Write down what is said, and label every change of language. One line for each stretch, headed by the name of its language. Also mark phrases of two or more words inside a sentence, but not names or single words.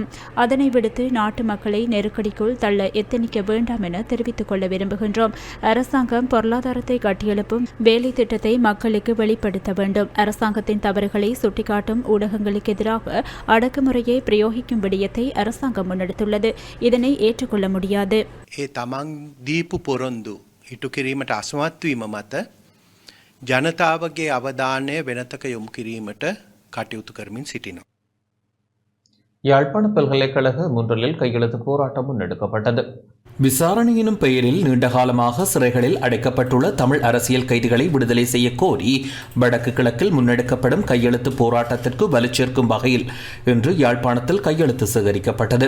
Tamil: அதனை விடுத்து நாட்டு மக்களை நெருக்கடிக்குள் தள்ள எத்தனிக்க வேண்டாம் என தெரிவித்துக் கொள்ள விரும்புகின்றோம். அரசாங்கம் பொருளாதாரத்தை கட்டியெழுப்பும் வேலை திட்டத்தை மக்களுக்கு வெளிப்படுத்த வேண்டும். அரசாங்கத்தின் தவறுகளை சுட்டிக்காட்டும் ஊடகங்களுக்கு எதிராக அடக்குமுறையை பிரயோகிக்கும் விடயத்தை அரசாங்கம் முன்னெடுத்துள்ளது. இதனை ஏற்றுக்கொள்ள முடியாது.
Sinhala: ඒ තමන් දීපු පොරොන්දු ඉටු කිරීමට අසමත් වීම මත ජනතාවගේ අවධානය වෙනතක යොමු කිරීමට කටයුතු කරමින් සිටිනවා.
Tamil: யாழ்ப்பாண பல்கலைக்கழக முன்றலில் கையெழுத்து போராட்டம் முன்னெடுக்கப்பட்டது. விசாரணை எனும் பெயரில் நீண்டகாலமாக சிறைகளில் அடைக்கப்பட்டுள்ள தமிழ் அரசியல் கைதிகளை விடுதலை செய்ய கோரி வடக்கு கிழக்கில் முன்னெடுக்கப்படும் கையெழுத்து போராட்டத்திற்கு வலுச்சேர்க்கும் வகையில் இன்று யாழ்ப்பாணத்தில் கையெழுத்து சேகரிக்கப்பட்டது.